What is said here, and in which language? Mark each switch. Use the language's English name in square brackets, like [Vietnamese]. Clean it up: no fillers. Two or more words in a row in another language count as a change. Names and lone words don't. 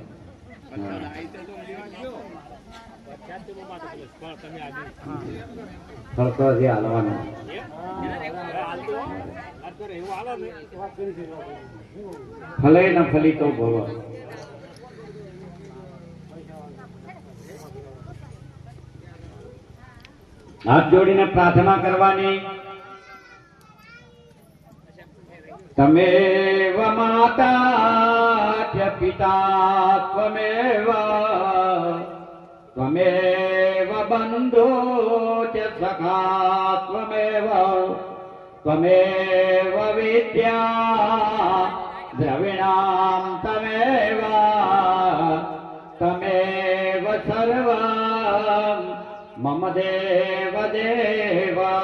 [Gujarati] ફરતોથી હાલવાનું ફલે ન ફલિતો ભવ હાથ જોડીને પ્રાર્થના કરવાની [Sanskrit] तमेव माता च पिता त्वमेव बन्धु च सखा त्वमेव विद्या द्रविणां तमेव सर्वं मम देव